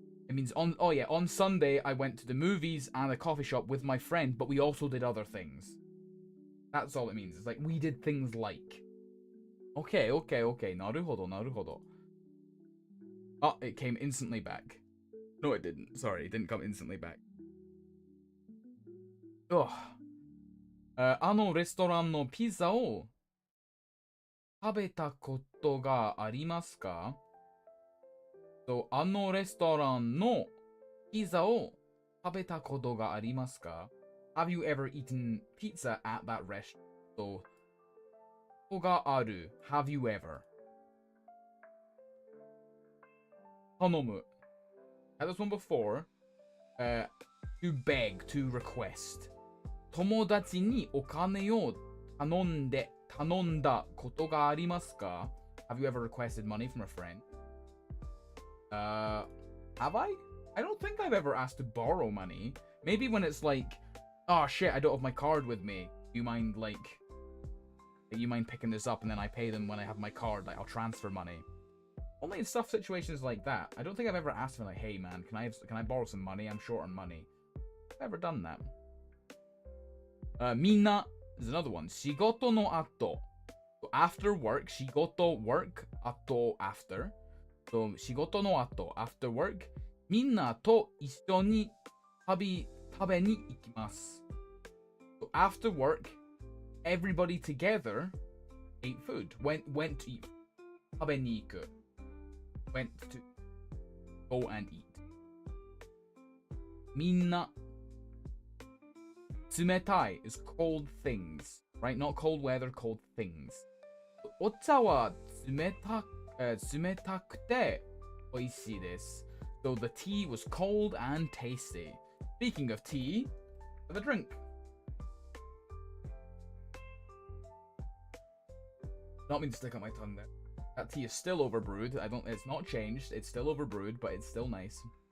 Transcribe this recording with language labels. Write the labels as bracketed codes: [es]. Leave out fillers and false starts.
[en] It means on Sunday I went to the movies and a coffee shop with my friend, but we also did other things. That's all it means. It's like we did things like. Okay. なるほど. Oh, it came instantly back. No, it didn't. Sorry, it didn't come instantly back. Ugh. [ja] あのレストランのピザを食べたことがありますか？ So, あのレストランのピザを食べたことがありますか？ [en] Have you ever eaten pizza at that restaurant? So, ことがある。Have you ever? 頼む。Had this one before. To beg, to request. [ja] 友達にお金を頼んだことがありますか？ [en] Have you ever requested money from a friend? Have I? I don't think I've ever asked to borrow money. Maybe when it's like, oh shit, I don't have my card with me. You mind picking this up and then I pay them when I have my card, like I'll transfer money. Only in situations like that. I don't think I've ever asked them like, hey man, can I borrow some money? I'm short on money. I've never done that. みんな is another one. [ja] 仕事の後. [en] So after work, 仕事 work, 後 after. So 仕事の後 after work. [ja] みんなと一緒に食べに行きます. [en] So after work, everybody together ate food. Went to eat. 食べに行く.Went to go and eat. みんな冷たい is cold things, right? Not cold weather, cold things. [ja] お茶は冷たくて美味しいです. [en] So the tea was cold and tasty. Speaking of tea, have a drink. Not mean to stick out my tongue there. That tea is still overbrewed. It's not changed. It's still overbrewed, but it's still nice.